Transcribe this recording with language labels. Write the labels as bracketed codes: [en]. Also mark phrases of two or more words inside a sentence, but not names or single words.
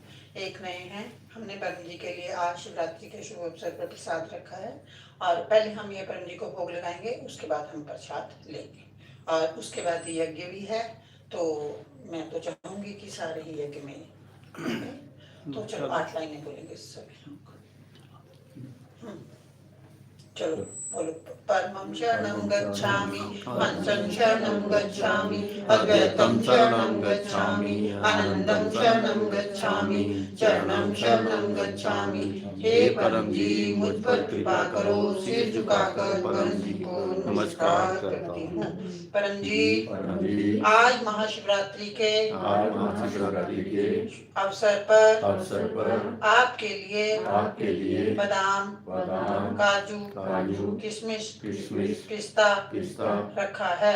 [hi] एक नए हैं, हमने परम जी के लिए आज शिवरात्रि के शुभ अवसर पर प्रसाद रखा है और पहले हम ये परम जी को भोग लगाएंगे, उसके बाद हम प्रसाद लेंगे और उसके बाद यज्ञ भी है। तो मैं तो चाहूंगी कि सारे ही यज्ञ में तो चलो 8 लाइनें बोलेंगे सभी लोग। चलो बोलो। [pi] परमं शरणं गच्छामि, पंचम शरणं गच्छामि, अद्वैतम शरणं गच्छामि, आनंदम शरणं गच्छामि, चरणं शरणं गच्छामि। [hi] हे परम जी, मुझ पर कृपा करो। सिर झुकाकर परम जी को नमस्कार करती हूँ। परम जी, आज महाशिवरात्रि के अवसर पर आपके लिए बादाम, काजू, किशमिश, पिस्ता रखा है।